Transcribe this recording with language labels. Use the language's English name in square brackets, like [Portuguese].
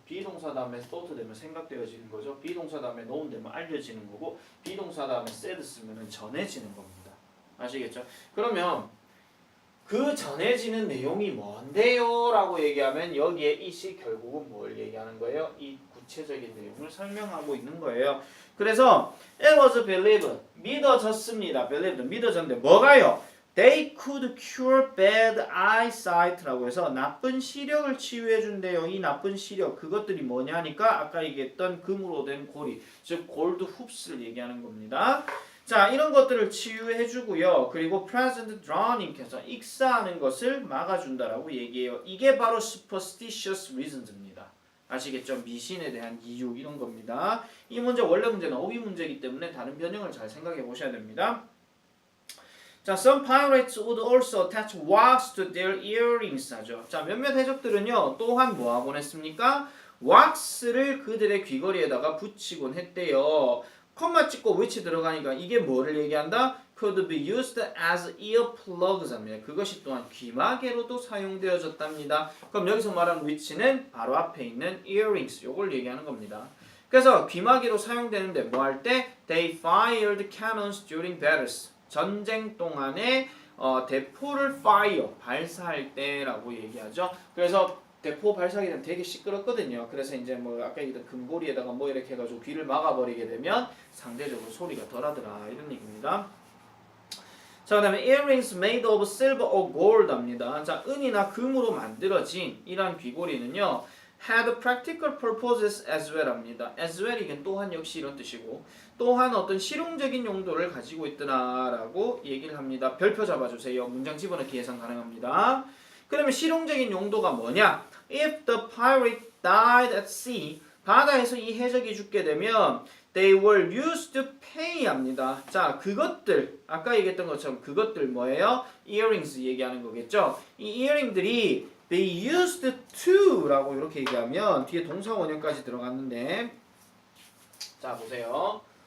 [Korean] 비동사 다음에 thought 되면 생각되어지는 거죠. 비동사 다음에 known 되면 알려지는 거고 비동사 다음에 said 쓰면 전해지는 겁니다. 아시겠죠? 그러면 그 전해지는 내용이 뭔데요? 라고 얘기하면 여기에 it이 결국은 뭘 얘기하는 거예요? 이 구체적인 내용을 설명하고 있는 거예요. [English] 그래서 it was believed, [Korean] 믿어졌습니다. believed, 믿어졌는데 뭐가요? [English] They could cure bad eyesight [Korean] 라고 해서 나쁜 시력을 치유해 준대요. 이 나쁜 시력 그것들이 뭐냐니까 아까 얘기했던 금으로 된 고리 즉 골드 훅스를 얘기하는 겁니다. 자, 이런 것들을 치유해 주고요. 그리고 present drowning께서 익사하는 것을 막아준다라고 얘기해요. 이게 바로 superstitious reasons입니다. 아시겠죠? 미신에 대한 이유 이런 겁니다. 이 문제 원래 문제는 어휘 문제이기 때문에 다른 변형을 잘 생각해 보셔야 됩니다. [English] 자, some pirates would also attach wax to their earrings 하죠. [Korean] 자, 몇몇 해적들은요 또한 뭐하곤 했습니까? 왁스를 그들의 귀걸이에다가 붙이곤 했대요. 컴마 찍고 which 들어가니까 이게 뭐를 얘기한다? [English] Could be used as earplugs 합니다. [Korean] 그것이 또한 귀마개로도 사용되어졌답니다. 그럼 여기서 말하는 which는 바로 앞에 있는 earrings 요걸 얘기하는 겁니다. 그래서 귀마개로 사용되는데 뭐 할 때? [English] They fired cannons during battles. [Korean] 전쟁 동안에 대포를 fire 발사할 때라고 얘기하죠. 그래서 대포 발사하게 되면 되게 시끄럽거든요. 그래서 이제 뭐 아까 얘기했던 금고리에다가 뭐 이렇게 해가지고 귀를 막아버리게 되면 상대적으로 소리가 덜하더라 이런 얘기입니다. [English] 자, 그다음에 earrings made of silver or gold 합니다. [Korean] 자, 은이나 금으로 만들어진 이러한 귀고리는요. [English] had practical purposes as well 합니다. [Korean] as well 이게 또한 역시 이런 뜻이고 또한 어떤 실용적인 용도를 가지고 있더라라고 얘기를 합니다. 별표 잡아주세요. 문장 집어넣기 예상 가능합니다. 그러면 실용적인 용도가 뭐냐? [English] If the pirate died at sea, [Korean] 바다에서 이 해적이 죽게 되면 [English] they were used to pay 합니다. [Korean] 자, 그것들 아까 얘기했던 것처럼 그것들 뭐예요? earrings 얘기하는 거겠죠? 이 earring들이 they used to 라고 이렇게 얘기하면 뒤에 동사 원형까지 들어갔는데 자 보세요.